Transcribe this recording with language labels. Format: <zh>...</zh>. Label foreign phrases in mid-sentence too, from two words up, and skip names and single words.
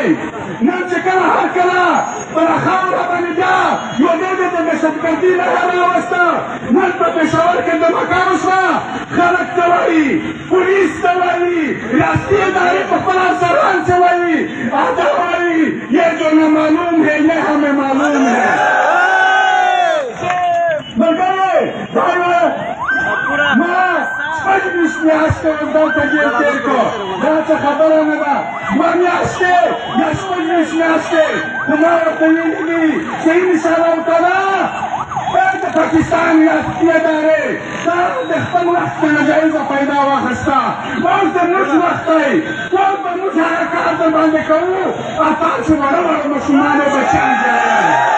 <ps>نن چې کله هر کله په دا خاوره باندې بیا یو دی د دهشتګردي لهر راوسته نن په پېښور کې دمکه وشوه خلک څه وایي پولیس څه وایي ریاستي ادارې په خپل افسران څه وایي دا وایي</ps> <ur>یہ جو نہ معلوم ہے یہ ہمیں معلوم ہے</ur> <ps>ملګري دا ما شپږ ویشت میاشتې دلته جیل تېر کړو دا څه خبره نه ده دوه میاشتې یا شپږ ویشت میاشتې خو ما ورته ویلي دي چې انشاءالله تعالی د پاکستان ریاستي ادارې دا د خپل وخت په ناجایزه پیدا واخیسته اوس د موږ وخت دی اوس به موږ هغه کار در باندې کوو تاسو وړه وړه ماشومان او بچیان جوړوئ</ps>